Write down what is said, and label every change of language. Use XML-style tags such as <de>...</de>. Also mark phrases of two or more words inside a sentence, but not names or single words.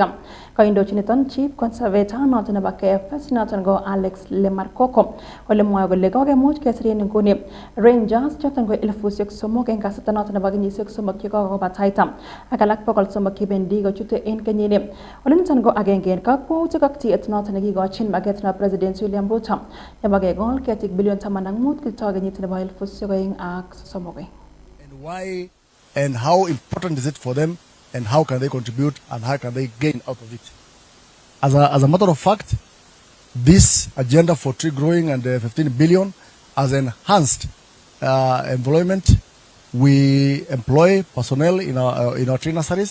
<kln>Kaindochin niton</kln> <en>Chief Conservator</en> <kln>noton nebo KFS noton ko Alex Lemarkoko ole mwae kole kokemuch kesiren nguni Rangers choton ko 3,000 en kasarta noton nebo kenyisiek 3 chekokobataita ak alak 300 kibendi kochute en kenyini. Ole niton ko agenge en kakwautik ak tiet noton nekikochin maget na President William Ruto nebo kekol ketik bilion 15 kito kenyit nebo 2030.</kln> <en>why and how important is it for them and how can they contribute and how can they gain out of it. As a matter of fact, this agenda for tree growing and 15 billion has enhanced employment. We employ personnel in our tree nurseries.</en>